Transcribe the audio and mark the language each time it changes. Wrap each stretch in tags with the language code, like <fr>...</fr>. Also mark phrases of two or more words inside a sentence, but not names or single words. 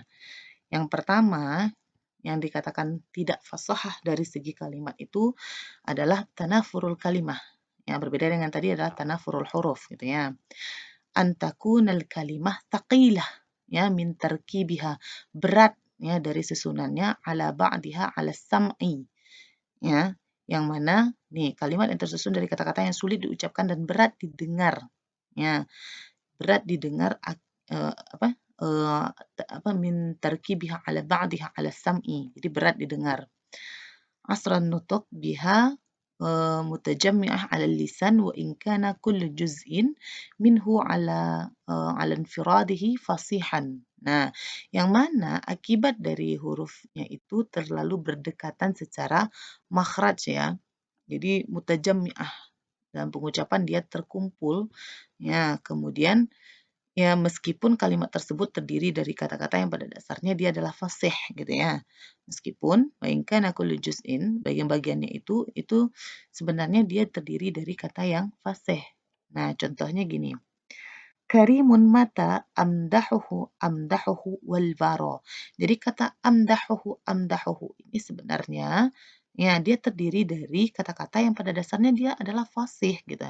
<id>Yang pertama, yang dikatakan tidak fasahah dari segi kalimat itu adalah</id> <ar>تنافر الكلمة.</ar> <id>Ya, berbeda dengan tadi adalah</id> <ar>تنافر الحروف</ar> <id>gitu ya.</id> <ar>أن تكون الكلمة ثقيلة</ar> <id>ya</id> <ar>من تركيبها,</ar> <id>berat ya dari susunannya</id> <ar>على بعضها على السمع</ar> <id>ya, yang mana nih kalimat yang tersusun dari kata-kata yang sulit diucapkan dan berat didengar ya, berat didengar apa</id> <ar>من تركيبها على بعضها على السمع,</ar> <id>jadi berat didengar.</id> <ar>عسر النطق بها متجمعة على اللسان وإن كان كل جزء منه على انفراده فصيحا.</ar> <id>Nah, yang mana akibat dari hurufnya itu terlalu berdekatan secara makhraj ya. Jadi mutajammi'ah, dalam pengucapan dia terkumpul ya. Kemudian ya, meskipun kalimat tersebut terdiri dari kata-kata yang pada dasarnya dia adalah fasih gitu ya.</id> <ar>Meskipun وإن كان كل جزء,</ar> <id>bagian-bagiannya itu sebenarnya dia terdiri dari kata yang fasih. Nah, contohnya gini.</id> <ar>كريم متى أمدحه والورى.</ar> <id>Jadi kata amdahuhu ini sebenarnya ya dia terdiri dari kata-kata yang pada dasarnya dia adalah fasih gitu.</id>